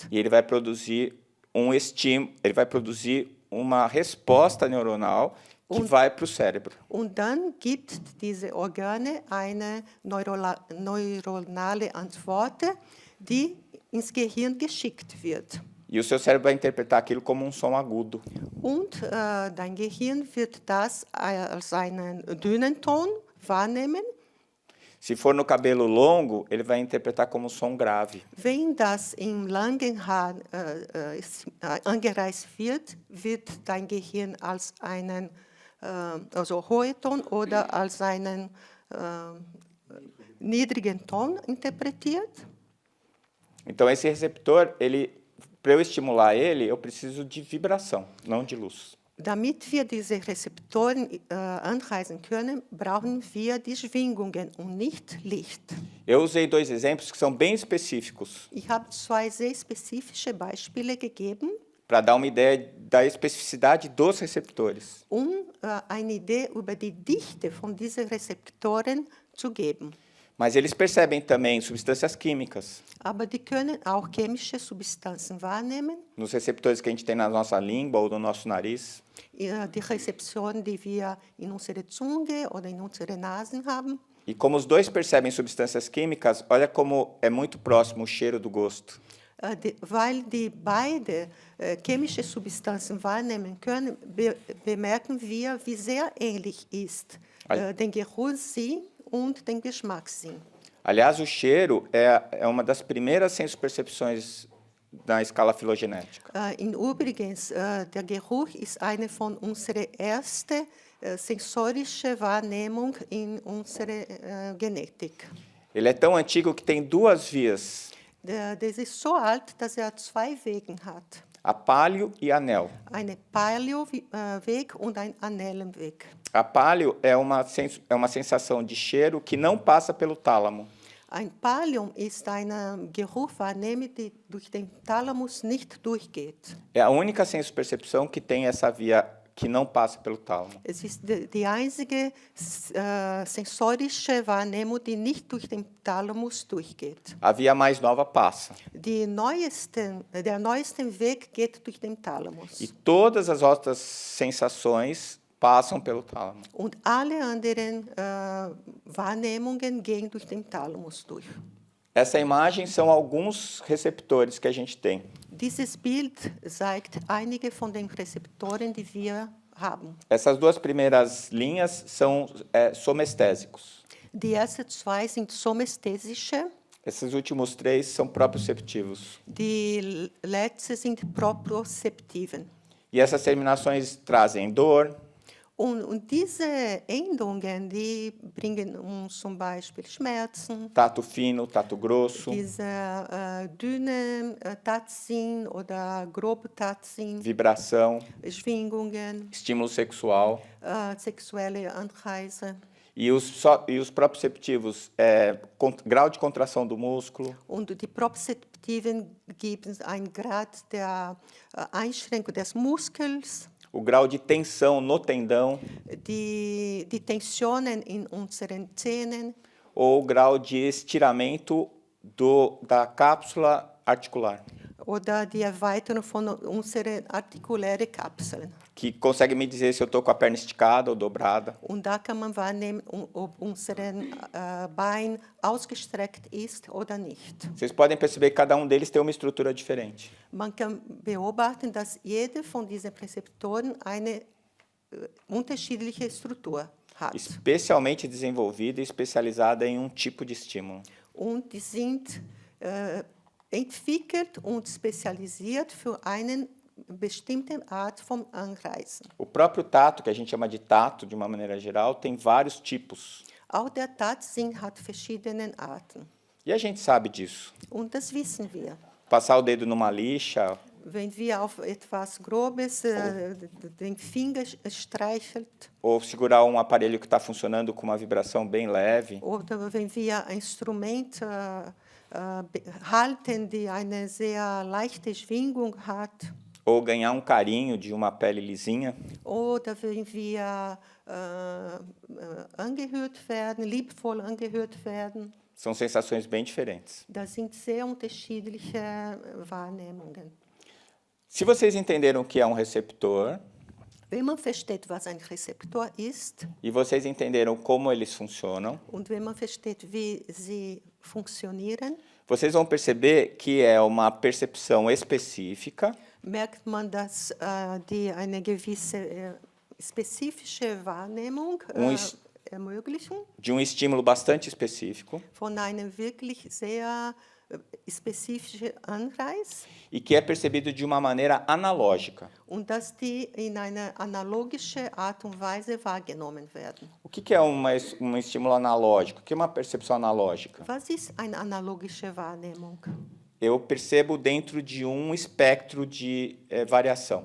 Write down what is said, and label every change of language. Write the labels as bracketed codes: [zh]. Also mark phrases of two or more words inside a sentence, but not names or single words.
[pt] E ele vai produzir um estímulo, ele vai produzir uma resposta neuronal que vai para o cérebro. [de] Und dann gibt diese Organe eine neuronale Antwort, die ins Gehirn geschickt wird. [pt] E o seu cérebro vai interpretar aquilo como um som agudo. [de] Und dein Gehirn wird das als einen dünnen Ton wahrnehmen. [pt] Se for no cabelo longo, ele vai interpretar como um som grave. [de] Wenn das im langen Haar angereizt wird, wird dein Gehirn als einen also hohen Ton oder als einen niedrigen Ton interpretiert. [pt] Então esse receptor, para eu estimular ele, eu preciso de vibração, não de luz. [de] Damit wir diese Rezeptoren anreizen können, brauchen wir die Schwingungen und nicht Licht. [pt] Eu usei 2 exemplos que são bem específicos [de] Ich habe 2 sehr spezifische Beispiele gegeben, [pt] para dar uma ideia da especificidade dos receptores. [de] eine Idee über die Dichte von diesen Rezeptoren zu geben. [pt] Mas eles percebem também substâncias químicas [de] Aber die können auch chemische Substanzen wahrnehmen, [pt] nos receptores que a gente tem na nossa língua ou no nosso nariz. [de] die Rezeptoren, die wir in unserer Zunge oder in unseren Nasen haben. [pt] E como os dois percebem substâncias químicas, olha como é muito próximo o cheiro do gosto. [de] Weil die beide chemische Substanzen wahrnehmen können, bemerken wir, wie sehr ähnlich ist den Geruchssinn und den Geschmackssinn. [pt] Aliás, o cheiro é uma das primeiras sensopercepções na escala filogenética. [de] Übrigens, der Geruch ist eine von unserer ersten sensorische Wahrnehmung in unserer Genetik. [pt] Ele é tão antigo que tem 2 vias, [de] Das ist so alt, dass 2 Wege hat. [pt] a palio e a anel. [de] Ein Paleo-Weg und ein Anellenweg. [pt] A palio é uma sensação de cheiro que não passa pelo tálamo. [de] Ein Pallium ist eine Geruchwahrnehmung, die durch den Thalamus nicht durchgeht. [pt] É a única sensopercepção que tem essa via que não passa pelo tálamo. [de] Es ist die einzige sensorische Wahrnehmung, die nicht durch den Thalamus durchgeht. [pt] A via mais nova passa. [de] Der neueste Weg geht durch den Thalamus. [pt] E todas as outras sensações passam pelo tálamo. [de] Und alle anderen Wahrnehmungen gehen durch den Thalamus durch. [pt] Essa imagem são alguns receptores que a gente tem. [de] Dieses Bild zeigt einige von den Rezeptoren, die wir haben. [pt] Essas 2 primeiras linhas são somestésicos. [de] Die ersten 2 sind somesthesische, [pt] Esses últimos 3 são proprioceptivos. [de] die letzten sind propriozeptiven. [pt] E essas terminações trazem dor, [de] Und diese Endungen, die bringen uns zum Beispiel Schmerzen, [pt] Tato fino, tato grosso, [de] diese dünnen Tatsin oder grobe Tatsin, [pt] vibração, [de] Schwingungen, [pt] estímulo sexual. [de] sexuelle Anreize. [pt] E os proprioceptivos, grau de contração do músculo, [de] Und die Propriozeptiven geben einen Grad der Einschränkung des Muskels, [pt] o grau de tensão no tendão [de] die Tensionen in unseren Zähnen [pt] ou o grau de estiramento da cápsula articular, [de] oder die Erweiterung von unseren artikulären Kapseln. [pt] que consegue me dizer se eu estou com a perna esticada ou dobrada. [de] Und da kann man wahrnehmen, ob unser Bein ausgestreckt ist oder nicht. [pt] Vocês podem perceber que cada um deles tem uma estrutura diferente. [de] Man kann beobachten, dass jeder von diesen Rezeptoren eine unterschiedliche Struktur hat. [pt] Especialmente desenvolvida e especializada em um tipo de estímulo. [de] Und die sind entwickelt und spezialisiert für eine bestimmte Art von Anreizen. [pt] O próprio tato, que a gente chama de tato de uma maneira geral, tem vários tipos. [de] Auch der Tatsinn hat verschiedene Arten. [pt] E a gente sabe disso. [de] Und das wissen wir. [pt] Passar o dedo numa lixa, [de] Wenn wir auf etwas Grobes den Finger streichelt [pt] ou segurar um aparelho que está funcionando com uma vibração bem leve, [de] oder wenn wir ein Instrument halten, die eine sehr leichte Schwingung hat, [pt] ou ganhar um carinho de uma pele lisinha, [de] oder wenn wir angehört werden, liebevoll angehört werden, [pt] são sensações bem diferentes. [de] das sind sehr unterschiedliche Wahrnehmungen. [pt] Se vocês entenderam o que é um receptor, [de] Wenn man versteht, was ein Rezeptor ist, [pt] e vocês entenderam como eles funcionam, [de] und wenn man versteht, wie sie funktionieren, [pt] vocês vão perceber que é uma percepção específica [de] merkt man, dass die eine gewisse spezifische Wahrnehmung ermöglichen [pt] de um estímulo bastante específico [de] von einem wirklich sehr spezifischen Anreiz [pt] e que é percebido de uma maneira analógica. [de] und dass die in einer analogischen Art und Weise wahrgenommen werden. [pt] O que é um estímulo analógico? O que é uma percepção analógica? [de] Was ist eine analogische Wahrnehmung? [pt] Eu percebo dentro de um espectro de variação.